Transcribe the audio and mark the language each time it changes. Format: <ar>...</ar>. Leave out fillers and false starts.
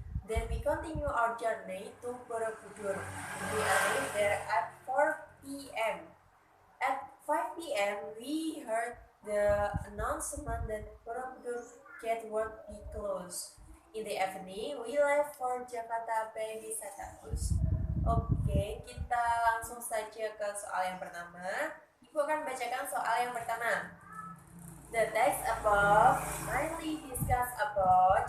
<en>Then we continue our journey to Borobudur. We arrived there at 4 p.m. At 5 p.m. we heard the announcement that Borobudur gate would be closed. In the evening, we left for Jakarta by Wisata Bus.</en> <id>Oke, kita langsung saja ke soal yang pertama. Ibu akan bacakan soal yang pertama.</id> <en>The text above mainly discuss about.</en>